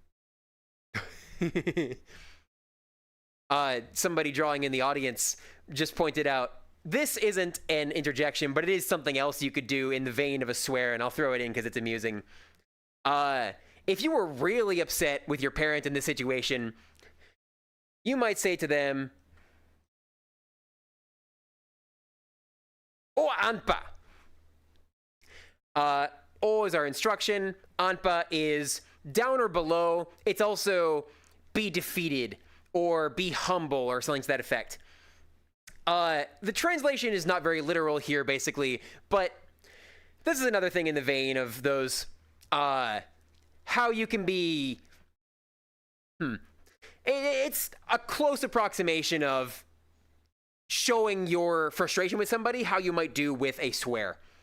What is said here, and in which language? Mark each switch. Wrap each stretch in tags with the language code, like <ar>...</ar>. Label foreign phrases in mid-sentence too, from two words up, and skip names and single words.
<en>Somebody drawing in the audience just pointed out, this isn't an interjection, but it is something else you could do in the vein of a swear, and I'll throw it in because it's amusing. If you were really upset with your parent in this situation, you might say to them,</en> <tok>O anpa.</tok> <en>O is our instruction. Anpa is down or below. It's also be defeated or be humble or something to that effect. The translation is not very literal here, basically, but this is another thing in the vein of those, how you can be, it's a close approximation of showing your frustration with somebody, how you might do with a swear.</en>